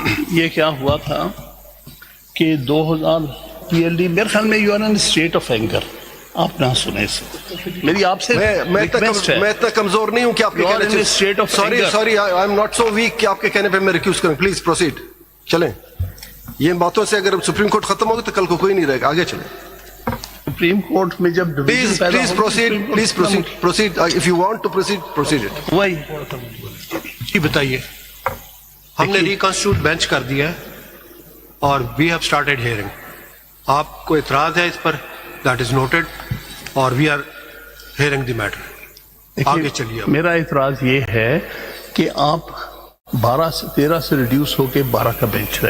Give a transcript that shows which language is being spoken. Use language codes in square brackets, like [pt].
[ur] یہ کیا ہوا تھا کہ 2000 PLD میرے خیال میں [en] You are in state of anger. [ur] آپ نہ سنیں میری آپ سے میں اتنا کمزور نہیں ہوں کہ آپ کے کہنے [en] sorry I am not so weak [ur] کہ آپ کے کہنے پہ میں ریکیوز کروں. [en] Please proceed. [ur] چلیں, یہ باتوں سے اگر سپریم کورٹ ختم ہوگا تو کل کو کوئی نہیں رہے گا. آگے چلیں. سپریم کورٹ میں جب [en] Please proceed if you want to proceed. [ur] وہی جی بتائیے. ہم نے ریکنسٹیٹیوٹ بینچ کر دیا ہے اور [en] We have started hearing. [ur] آپ کو اعتراض ہے اس پر؟ [en] That is noted اور we are hearing the matter. [ur] آگے چلیے. میرا اعتراض یہ ہے کہ آپ 12 سے 13 سے ریڈیوس ہو کے 12 کا بینچ رہے.